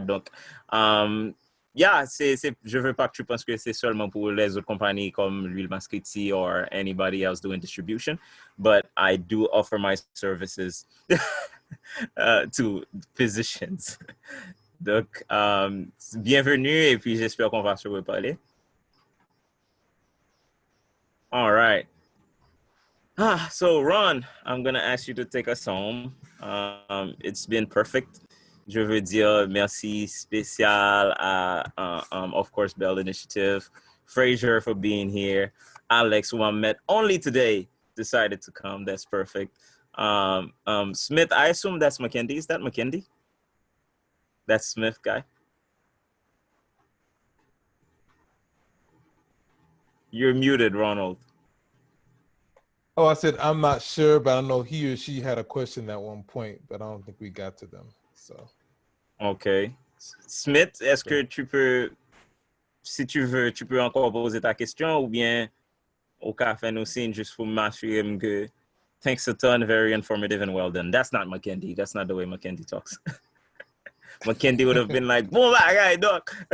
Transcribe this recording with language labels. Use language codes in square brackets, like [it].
[fr] Donc, je veux pas que tu penses que c'est seulement pour les autres compagnies comme l'huile Mascritti [en] or anybody else doing distribution, but I do offer my services to physicians. [fr] Donc, bienvenue et puis j'espère qu'on va se reparler. [en] All right. So Ron, I'm gonna ask you to take us home. It's been perfect. [fr] Je veux dire merci spécial à, [en] of course, Bell Initiative, Fraser for being here, Alex, who I met only today, decided to come. That's perfect. Smith, I assume that's McKendy. Is that McKendy? That's Smith guy. You're muted, Ronald. Oh, I said I'm not sure, but I know he or she had a question at one point, but I don't think we got to them. So. OK. [fr] Smith, est-ce que tu peux, si tu veux, tu peux encore poser ta question ou bien au café nous signe juste pour m'assurer que [en] thanks a ton, very informative and well done. That's not McKendy. That's not the way McKendy talks. McKendy would have been like, boom, my guy, doc.